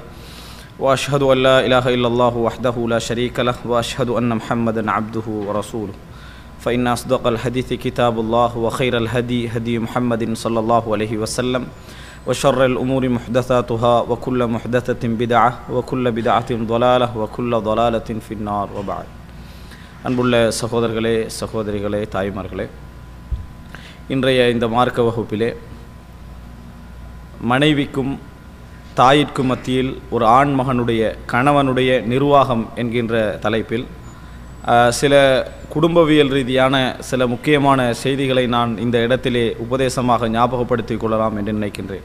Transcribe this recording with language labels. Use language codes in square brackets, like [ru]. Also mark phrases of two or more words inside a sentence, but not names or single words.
[ar] وأشهد أن لا إله إلا الله وحده لا شريك له وأشهد أن محمدا عبده ورسوله. فإن أصدق الحديث كتاب الله وخير الهدي هدي محمد صلى الله عليه وسلم وشر الأمور محدثاتها وكل محدثة بدعة وكل بدعة ضلالة وكل ضلالة في النار وبعد. [ta] அன்புள்ள சகோதரர்களே சகோதரிகளே தாய்மார்களே, இன்றைய இந்த மார்க்க வகுப்பிலே மனைவிக்கும் தாயிற்கும் மத்தியில் ஒரு ஆண் மகனுடைய கணவனுடைய நிர்வாகம் என்கின்ற தலைப்பில் சில குடும்பவியல் ரீதியான சில முக்கியமான செய்திகளை நான் இந்த இடத்திலே உபதேசமாக ஞாபகப்படுத்திக் கொள்ளலாம் என்று நினைக்கின்றேன்.